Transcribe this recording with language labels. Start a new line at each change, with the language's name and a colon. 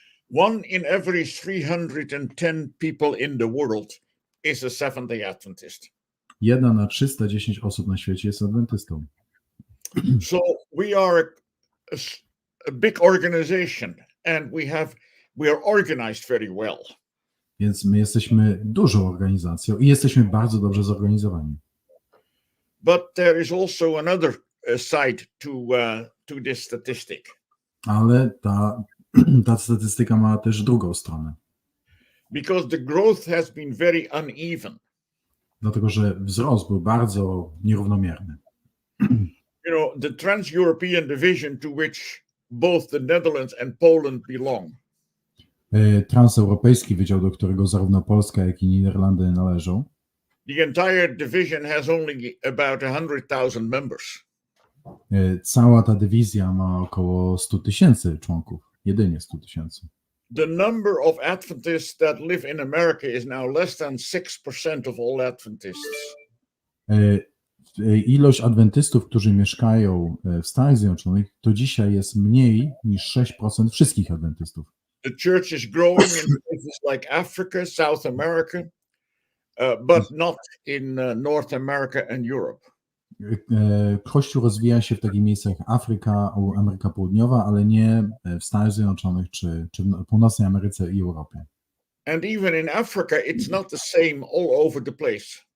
English: 1 in every 310 people in the world is a Seventh-day Adventist.
Polish: 1 na 310 osób na świecie jest adwentystą.
English: So we are a big organization, and we are organized very well.
Polish: Więc my jesteśmy dużą organizacją i jesteśmy bardzo dobrze zorganizowani.
English: But there is also another side to this statistic.
Polish: Ale ta statystyka ma też drugą stronę.
English: Because the growth has been very uneven.
Polish: Dlatego, że wzrost był bardzo nierównomierny.
English: You know, the Trans-European division to which both the Netherlands and Poland belong.
Polish: Transeuropejski wydział, do którego zarówno Polska, jak i Niderlandy należą.
English: The entire division has only about 100,000 members.
Polish: Cała ta dywizja ma około 100 tysięcy członków, jedynie 100 tysięcy.
English: The number of Adventists that live in America is now less than 6% of all Adventists.
Polish: Ilość adwentystów, którzy mieszkają w Stanach Zjednoczonych, to dzisiaj jest mniej niż 6% wszystkich adwentystów.
English: The church is growing in places like Africa, South America, but not in North America and Europe.
Polish: Kościół rozwija się w takich miejscach jak Afryka, Ameryka Południowa, ale nie w Stanach Zjednoczonych czy w Północnej Ameryce i Europie.
English: And even in Africa, it's not the same all over the place.